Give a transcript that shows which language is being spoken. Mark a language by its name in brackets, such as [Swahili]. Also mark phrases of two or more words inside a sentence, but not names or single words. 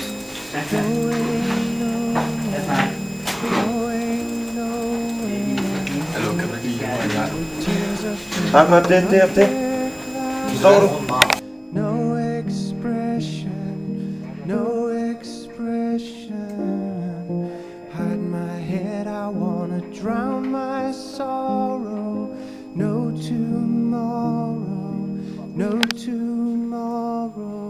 [Danish] Hallo, kan man lige have en gang? Ja, godt, det. Forstår du? [English] No expression, no expression. Hide my head, I wanna drown my sorrow. No tomorrow, no tomorrow.